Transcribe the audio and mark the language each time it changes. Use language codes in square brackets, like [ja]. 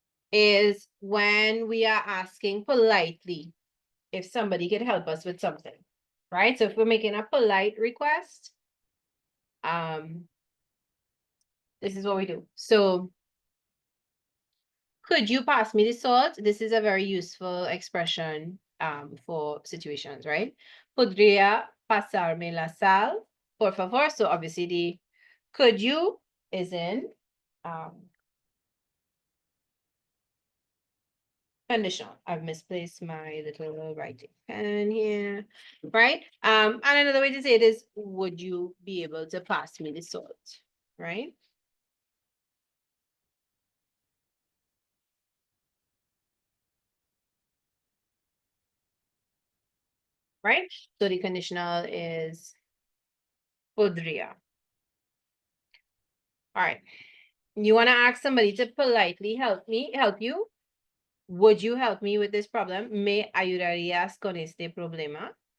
[en] Is when we are asking politely if somebody could help us with something, right? So if we're making a polite request, this is what we do. So could you pass me the salt? This is a very useful expression for situations, right? [es] Podría pasarme la sal, por favor. [en] So obviously the could you is in conditional. I've misplaced my little writing pen here, right? And another way to say it is, would you be able to pass me the salt, right? Right? So the conditional is podría. All right. You want to ask somebody to politely help you? would you help me with this problem? [es] ¿Me ayudarías con este problema?